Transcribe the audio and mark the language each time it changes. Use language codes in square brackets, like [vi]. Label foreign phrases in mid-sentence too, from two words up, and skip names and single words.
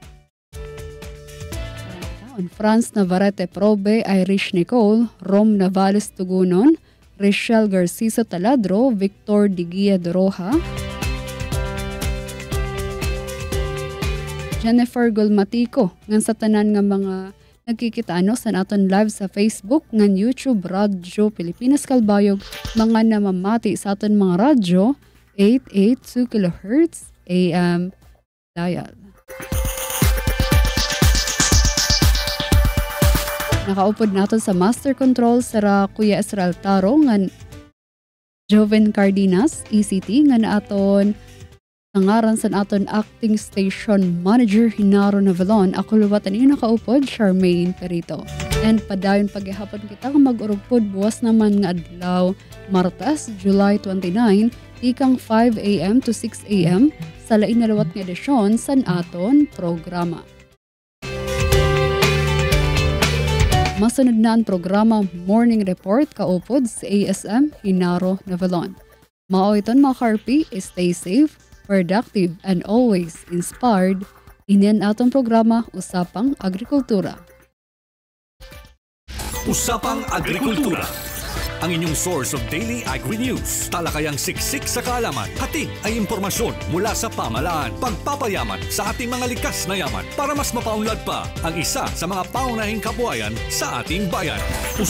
[war] Franz Navarrete Probe, Irish Nicole, Rom Navales Tugunon, Rachel Garciso Taladro, Victor Digia Doroha, Jennifer Golmatico, ngan sa tanan nga mga nagkikita sa naton live sa Facebook, ngan YouTube, Radyo Pilipinas Kalbayog, mga namamati sa aton mga radyo, 882 kHz AM dial. Nakaupod naton sa Master Control sa Kuya Israel Taro, ngan Joven Cardenas, ECT, ngan aton nangaran sa aton [en] acting station manager [war] Hinaro Navalon. Ako luwatan iyo nakaupod, Charmaine Perito. And padayon paghihapon kita nga mag-urugpod buwas naman nga adlaw, Martes, July 29, ikang 5 a.m. to 6 a.m. sa lain na luwat nga edisyon sa aton programa. Masunod na ang programa Morning Report kaupod sa ASM Hinaro Navalon. Mao iton mga karpi, [en] stay safe, productive, and always inspired. [war] Inian atong programa Usapang Agrikultura. [tl] Usapang Agrikultura, ang inyong [en] source of daily agri-news. [tl] Talakayang siksik sa kaalaman, hatid ay impormasyon mula sa pamahalaan, pagpapayaman sa ating mga likas na yaman para mas mapaunlad pa ang isa sa mga paunahing kabuhayan sa ating bayan.